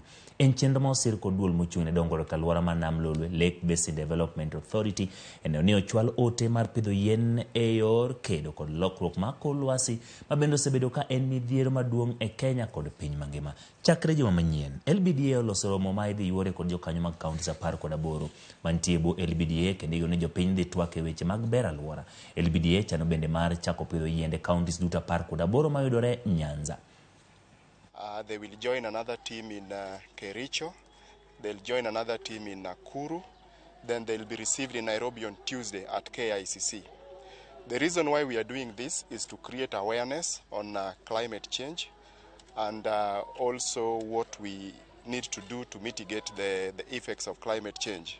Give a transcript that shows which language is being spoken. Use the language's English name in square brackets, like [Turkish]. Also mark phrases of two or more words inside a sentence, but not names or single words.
[Luo (Kenya and Tanzania)] En chenro ma osir kod duol mochung' ne dongruok e alwora ma Nam Lolwe Lake Basin Development Authority eneo ni ochwal ote mar pidho yien e yor kedo kod lokruok mag kor lwasi ma bende osebedo ka en midhiero maduong' e Kenya kod piny mangima. Chakre juma manyien, LBDA oloso romo ma idhi yuore kod jokanyo mag kaunti 18 mantie bo LBDA kendo igone jopiny dhi twak e weche mag ber alwora. LBDA chano bende mar chako pidho yiende kauntis duto 18 mayudore Nyanza. [English] They will join another team in Kericho. They'll join another team in Nakuru. Then they'll be received in Nairobi on Tuesday at KICC. The reason why we are doing this is to create awareness on climate change and also what we need to do to mitigate the effects of climate change.